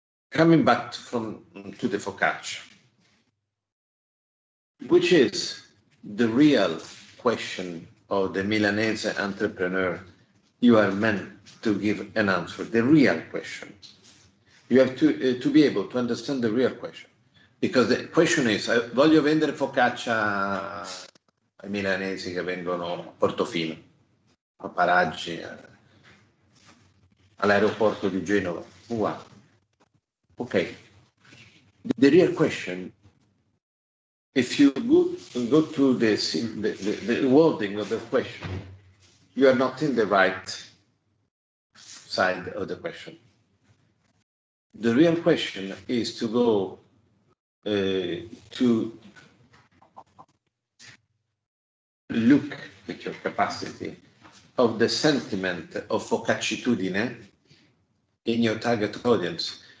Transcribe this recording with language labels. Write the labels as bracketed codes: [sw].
[en] Coming back to the focaccia, which is the real question of the Milanese entrepreneur you are meant to give an answer, the real question. You have to be able to understand the real question. Because the question is, [it] voglio vendere focaccia ai milanesi che vengono a Portofino, a Paraggi, all'aeroporto di Genova. [en] Wow. Okay. The real question, if you go to the wording of the question, you are not in the right side of the question. The real question is to go to look at your capacity of the sentiment of focaccitudine in your target audience.